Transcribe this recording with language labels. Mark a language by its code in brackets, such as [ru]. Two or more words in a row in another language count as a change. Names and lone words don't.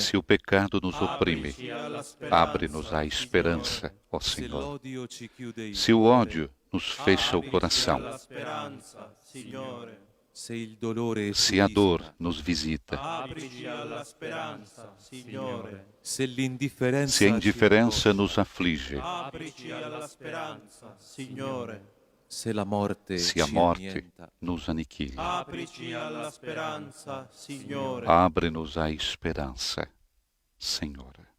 [pt] Se o pecado nos oprime, [it] Aprici alla speranza, [pt] abre-nos à esperança, ó [it] se [pt] Senhor. [it] l'odio ci chiude il [pt] Se o [it] cuore, [pt] ódio nos fecha o [it] Aprici [pt] coração, [it] alla speranza, Signore. se il dolore ci [pt] se a dor [it] isola, [pt] nos visita, [it] Aprici alla speranza, Signore. se l'indifferenza [pt] se a indiferença [it] ci [pt] nos aflige, [it] Aprici alla speranza, Signore. se la morte [pt] se a [it] ci [pt] morte [it] annienta, [pt] nos aniquila. [it] Aprici alla speranza, Signore. [pt] Abre-nos à esperança, Senhor.